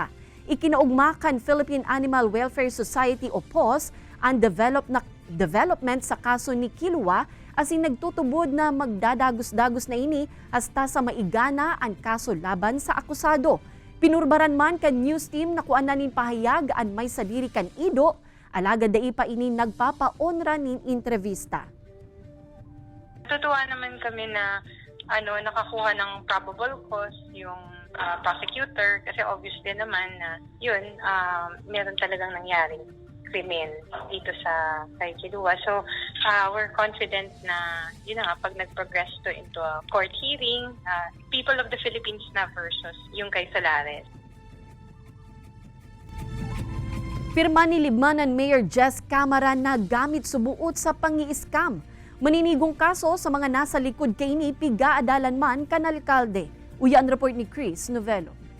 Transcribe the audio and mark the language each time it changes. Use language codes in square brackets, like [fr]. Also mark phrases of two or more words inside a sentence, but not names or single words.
[bik] Ikinaugmakan Philippine Animal Welfare Society o PAWS ang development sa kaso ni Kilua asin nagtutubod na magdadagos-dagos na ini hasta sa maigana ang kaso laban sa akusado. Pinurbaran man kan news team na kuananin pahayag ang may sadiri kan ido Alagad dai pa ini nagpapaonra nin entrevista. [tl] Tutuwa naman kami na nakakuha ng [en] probable cause [tl] yung prosecutor kasi obviously naman na yun, meron talagang nangyaring krimen dito sa kay Kilua. [en] So, we're confident [tl] na yun na nga, pag nag-progress [en] to into a court hearing, [tl] people of the Philippines na versus yung kay Solares. [bik] Pirma ni Libmanan Mayor Jess Camara na gamit subuot sa pangi-scam. Maninigong kaso sa mga nasa likod kay ni pigaadalan man kan alkalde. Uyan report ni Chris Novelo.